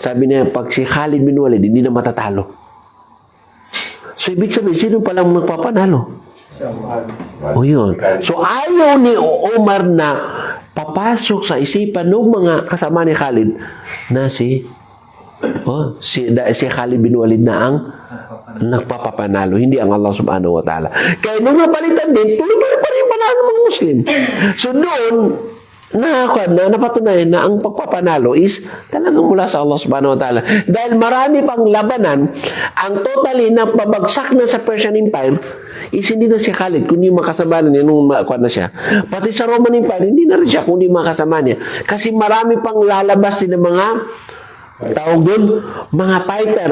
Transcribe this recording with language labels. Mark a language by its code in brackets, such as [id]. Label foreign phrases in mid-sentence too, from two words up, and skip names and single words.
[tl] Sabi niya, pag si Khalid bin Walid, hindi na matatalo. So, ibig sabihin, sino palang magpapanalo? O yun. So, ayaw ni Umar na papasok sa isipan ng mga kasama ni Khalid na si Khalid bin Walid na ang nagpapapanalo, hindi ang Allah [ar] سبحانه وتعالى. [tl] Kaya nung napalitan din, tuloy-tuloy pa rin yung panalo ng mga Muslim. So doon, napatunayan na ang pagpapanalo is talagang mula sa Allah [ar] سبحانه وتعالى. [tl] Dahil marami pang labanan, ang totally na pabagsak na sa Persian Empire is hindi na si Khalid, kundi yung makasama niya nung makuha na siya. Pati sa Roman Empire, hindi na rin siya, kundi makasama niya. Kasi marami pang lalabas din ng mga tawag doon, mga fighter.